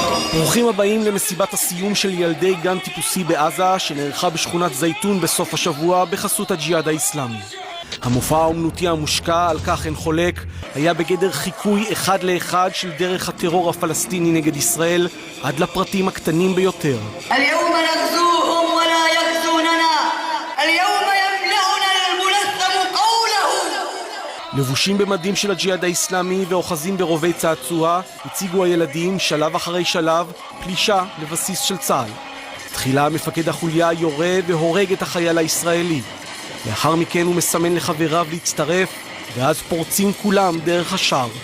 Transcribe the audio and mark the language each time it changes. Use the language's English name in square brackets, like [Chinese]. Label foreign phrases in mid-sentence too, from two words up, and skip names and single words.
[Hebrew] ברוכים הבאים למסיבת הסיום של ילדי גן טיפוסי בעזה שנערכה בשכונת זייתון בסוף השבוע בחסות הג'יהאד האסלאמי. המופע האומנותי המושקע, על כך אין חולק, היה בגדר חיקוי אחד לאחד של דרך הטרור הפלסטיני נגד ישראל עד לפרטים הקטנים ביותר. [Arabic] اليوم نغزوهم ولا يغزوننا اليوم يملأنا الملثم قوله. [Hebrew] לבושים במדים של הג'יהאד האסלאמי ואוחזים ברובי צעצוע, הציגו הילדים שלב אחרי שלב פלישה לבסיס של צה"ל. תחילה מפקד החוליה יורה והורג את החייל הישראלי. לאחר מכן הוא מסמן לחבריו להצטרף, ואז פורצים כולם דרך השער.